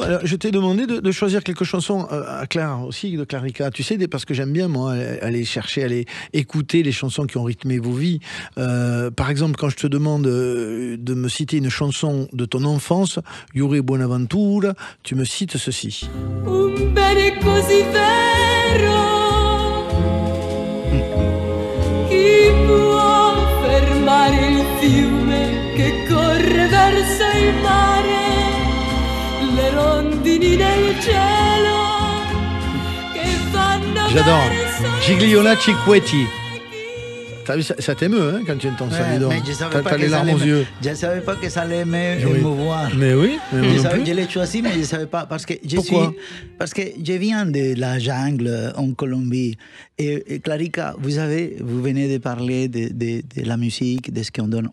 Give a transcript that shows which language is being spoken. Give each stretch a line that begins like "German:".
French: Alors, je t'ai demandé de choisir quelques chansons à Claire aussi, de Clarica. Tu sais, parce que j'aime bien, moi, aller écouter les chansons qui ont rythmé vos vies. Par exemple, quand je te demande de me citer une chanson de ton enfance, Yuri Buenaventura, tu me cites ceci.
Italian: Un bene così vero, chi può fermare il fiume che corre verso il mare, le rondini nel cielo che vanno
French: J'adore.
Italian: verso
French: Gigliola Cinquetti. T'as vu, ça t'émeut quand tu entends ça, dis donc. T'as les larmes aux yeux. Je ne savais pas que ça allait m'émouvoir. Mais oui, je l'ai choisi, mais je ne savais pas. Parce que parce que je viens de la jungle en Colombie. Et Clarica, vous venez de parler de la musique, de ce qu'on donne.